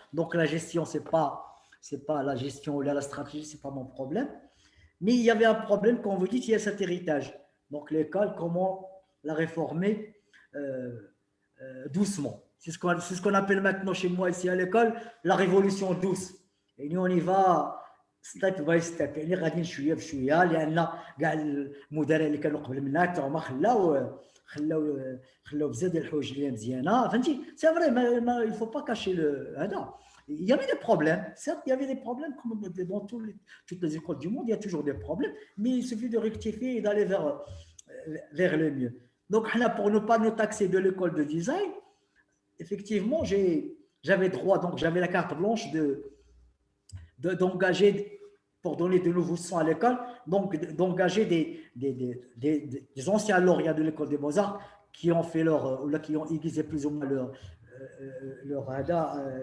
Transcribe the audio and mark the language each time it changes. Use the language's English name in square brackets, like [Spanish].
[French] Donc, la gestion, c'est pas la gestion ou la stratégie, c'est pas mon problème. Mais il y avait un problème, quand vous dites, il y a cet héritage. Donc, l'école, comment la réformer doucement. C'est ce qu'on appelle maintenant chez moi ici à l'école la révolution douce. Et nous, on y va [Arabic] ستيب باي ستيب، يعني غاديين شويه بشويه، لان كاع المدراء اللي كانوا قبل منا حتى هما خلاو بزاف ديال الحوايج اللي مزيانه، فهمتي. [French] سي فري ما il faut pas cacher هذا. Il y avait des problèmes, certes, il y avait des problèmes comme dans toutes les écoles du monde, il y a toujours des problèmes, mais il suffit de rectifier et d'aller vers le mieux. Donc, pour ne pas nous taxer de l'école de design, effectivement, j'avais droit, donc j'avais la carte blanche d'engager, pour donner de nouveaux sons à l'école, donc d'engager des anciens lauréats de l'école des Beaux-Arts qui ont fait qui ont aiguisé plus ou moins leur